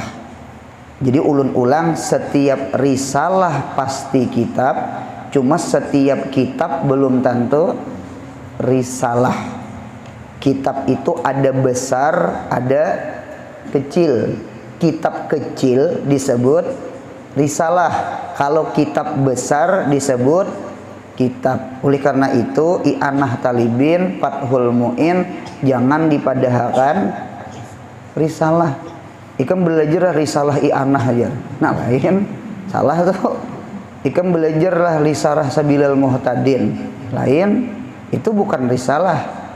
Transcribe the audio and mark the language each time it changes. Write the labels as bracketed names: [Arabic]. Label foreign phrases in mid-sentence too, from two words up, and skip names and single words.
[Indonesian] Jadi ulun-ulang, setiap risalah pasti kitab, cuma setiap kitab belum tentu risalah. Kitab itu ada besar, ada kecil. Kitab kecil disebut risalah, kalau kitab besar disebut kitab. Oleh karena itu i'anah talibin fathul mu'in jangan dipadahkan risalah. [Banjar] Ikam belajar risalah i'anah aja, nah lain salah tuh. Ikam belajarlah risalah sabilal muhtadin, lain, itu bukan risalah.